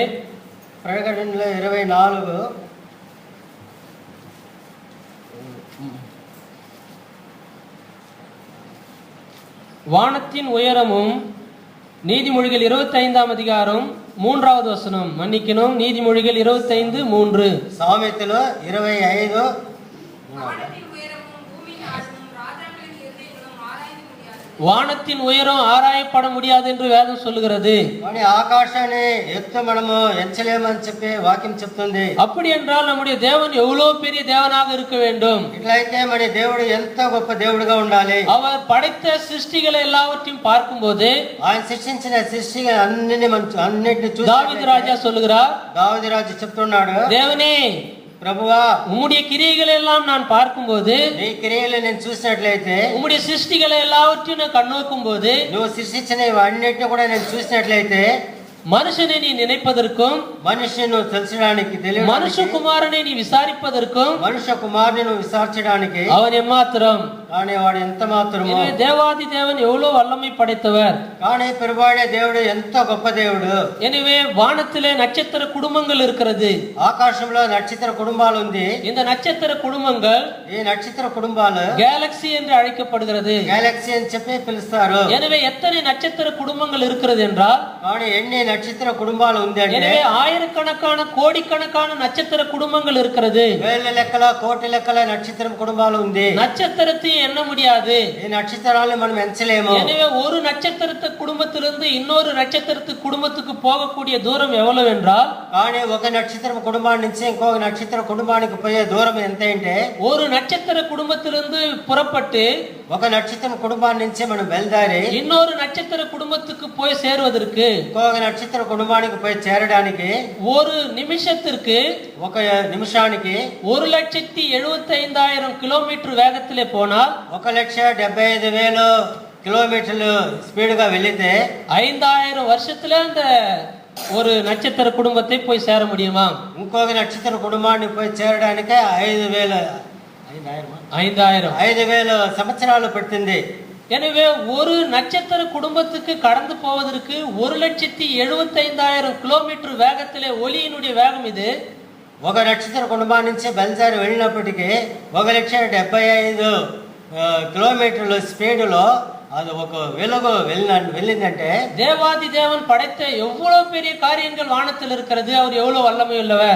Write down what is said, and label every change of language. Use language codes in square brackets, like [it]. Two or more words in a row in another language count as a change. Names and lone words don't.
[te] ప్రకటనలో 24 [ta] வானத்தின் உயரமும், நீதிமொழிகள் 25ஆம் அதிகாரம் 3வது வசனம், மன்னிக்கணும், நீதிமொழிகள் 25:3. [te] సామెతలు 25 [ta] வானத்தின் உயரமும் பூமியின் ஆழமும் ராஜாக்களின் இருதயங்களும் ஆராய்ந்து முடியாது. வானத்தின் உயரம் ஆராயப்பட முடியாது என்று வேதம் சொல்லுகிறது. [te] కానీ ఆకాశాన్ని ఎత్తు మనము ఎంచలేమని చెప్పి వాక్యం చెప్తుంది. [ta] அப்படி என்றால் நம்முடைய தேவன் எவ்வளவு பெரிய தேவனாக இருக்க வேண்டும். [te] ఇట్లయితే మన దేవుడు ఎంత గొప్ప దేవుడిగా ఉండాలి. [ta] அவர் படைத்த சிருஷ்டிகளை எல்லாவற்றையும் பார்க்கும்போது, [te] ఆయన సృష్టించిన సృష్టి అన్నిటిని చూసి [ta] தாவீது ராஜா சொல்லுகிறார், [te] దావీదు రాజు చెప్తున్నాడు, [ta] தேவனே [te] ప్రభువా [ta] உம்முடைய கிரியைகளை எல்லாம் நான் பார்க்கும்போது, [te] నీ క్రియలు నేను చూసినట్లయితే, [ta] உம்முடைய சிருஷ்டிகளை எல்லாவற்றையும் நான் கண்ணோக்கும் போது, [te] నువ్వు సృష్టించిన అన్నిటిని కూడా నేను చూసినట్లయితే, [ta] மனுஷனை நீ நினைப்பதற்கும், [te] మనిషిని నువ్వు తెలుసడానికి, [ta] மனுஷகுமாரனை நீ விசாரிப்பதற்கும், [te] మనుష్య కుమారుని నువ్వు విచారించడానికి [ta] அவன் எம்மாத்திரம். [te] కానీ వాడు ఎంత మాత్రము. [ta] எனவே தேவாதி தேவன் எவ்வளவு வல்லமை படைத்தவர். [te] కానీ ప్రభువైన దేవుడు ఎంత గొప్ప దేవుడు. [ta] எனவே வானத்திலே நட்சத்திர குடும்பங்கள் இருக்கிறது. [te] ఆకాశంలో నక్షత్ర కుటుంబాలు ఉంది. [ta] இந்த నక్షத்திர குடும்பங்கள் [te] ఈ నక్షత్ర కుటుంబాలు [ta] கேலக்சி என்று அழைக்கப்படுகிறது. [te] గెలాక్సీ అని చెప్పి పిలుస్తారు. [ta] எனவே எத்தனை நட்சத்திர குடும்பங்கள் இருக்கிறது என்றால், [te] కానీ ఎన్ని నక్షత్ర కుటుంబాలు ఉంది అంటే, [ta] எனவே ஆயிரக்கணக்கான கோடிக்கணக்கான நட்சத்திர குடும்பங்கள் இருக்கிறது. [te] వేల లెక్కల కోటి లెక్కల నక్షత్రం కుటుంబాలు ఉంది. [ta] நட்சத்திரத்தை எண்ண முடியாது. [te] ఈ నక్షత్రాలను మనం ఎంచలేము. [ta] எனவே ஒரு நட்சத்திரத்து குடும்பத்திலிருந்து இன்னொரு நட்சத்திரத்து குடும்பத்துக்கு போகக்கூடிய தூரம் எவ்வளவு என்றால், [te] కానీ ఒక నక్షత్రం కుటుంబాన్ని నుంచి ఇంకొక నక్షత్ర కుటుంబానికి పోయే దూరం ఎంత అంటే, [ta] ஒரு நட்சத்திர குடும்பத்திலிருந்து புறப்பட்டு [te] ఒక నక్షత్రం కుటుంబాన్ని నుంచి మనం బయలుదేరి [ta] இன்னொரு நட்சத்திர குடும்பத்துக்கு போய் சேருவதற்கு, [te] ఇంకొక నక్షత్ర కుటుంబానికి పోయి చేరడానికి [ta] ஒரு நிமிஷத்திற்கு [te] ఒక నిమిషానికి [ta] 1,75,000 கிலோமீட்டர் வேகத்திலே போனால், [te] 1,75,000 కిలోమీటర్లు స్పీడ్గా వెళితే [ta] 5000 வருஷத்துல அந்த ஒரு நட்சத்திர குடும்பத்தை போய் சேர முடியுமா? [te] ఇంకొక నక్షత్ర కుటుంబాన్ని పోయి చేరడానికే 5000 సంవత్సరాలు పట్టింది. [ta] எனவே ஒரு நட்சத்திர குடும்பத்துக்கு கடந்து போவதற்கு 1,75,000 கிலோமீட்டர் வேகத்திலே ஒளியினுடைய வேகம் இது. [te] ఒక నక్షత్ర కుటుంబం నుంచి బయలుదేరి వెళ్ళినప్పటికీ 1,75,000 కిలోమీటర్ల స్పీడ్లో அது ఒక వెలుగు వెళ్ళిందంటే [ta] தேவாதி தேவன் படைத்த எவ்வளவு பெரிய காரியங்கள் வானத்தில் இருக்கிறது. அவர் எவ்வளவு வல்லமை உள்ளவர்.